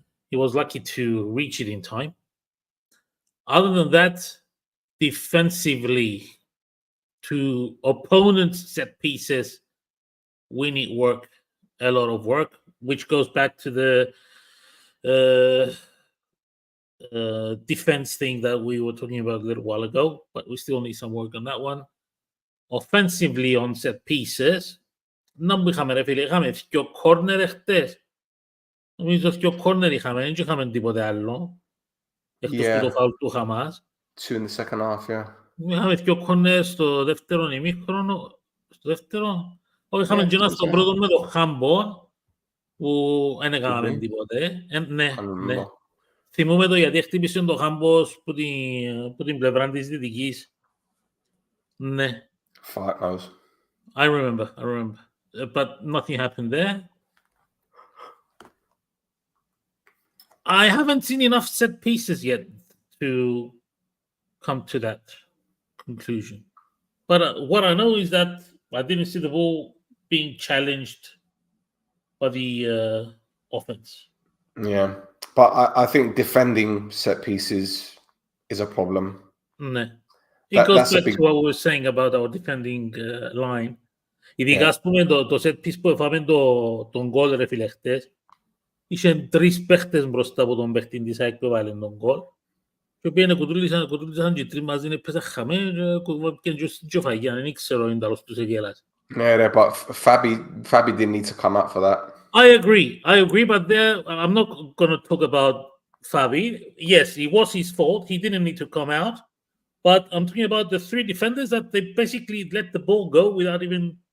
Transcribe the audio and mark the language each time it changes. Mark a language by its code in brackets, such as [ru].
[en] He was lucky to reach it in time. Other than that, defensively, to opponents' set pieces, we need work, a lot of work, which goes back to the defense thing that we were talking about a little while ago, but we still need some work on that one. Offensively on set pieces, [el] να είχαμε ρε φίλε, είχαμε δυο κόρνερ εχτες. Νομίζω δυο κόρνερ είχαμε, δεν είχαμε τίποτε άλλο. Εκτός που το φάουλ του Χαμάς. [en] 2 in the second half, yeah. [el] Είχαμε δυο κόρνερ στο δεύτερο ημίχρονο. Στο δεύτερο. Όχι, είχαμε και ένα στον πρώτο με το Χάμπο, που δεν έκαναμε τίποτε. Ναι. Θυμούμε το γιατί χτύπησε το Χάμπος που την πλευρά της δυτικής. Ναι. [en] Fuck knows. I remember. But nothing happened there. I haven't seen enough set pieces yet to come to that conclusion. But what I know is that I didn't see the ball being challenged by the offense. Yeah, but I think defending set pieces is a problem. [el] Ναι. [en] It goes back to what we were saying about our defending line. [el] Ειδικά, ας πούμε, το set piece που έφαμε τον γκολ, ρε φίλε, χτες, είχαν 3 παίχτες μπροστά από τον παίχτη της ΑΕΚ που έβαλε τον γκολ και πήγαινε κουτούλησαν και 3 μαζί, έπαιζαν χαμένοι και φαγιάν, δεν ξέρω αν τέλος τους εγγέλασε. [en] Yeah, but Fabi didn't need to come out for that. I agree, but there, I'm not going to talk about Fabi. Yes, it was his fault. He didn't need to come out. But I'm talking about the 3 defenders that they basically let the ball go without even...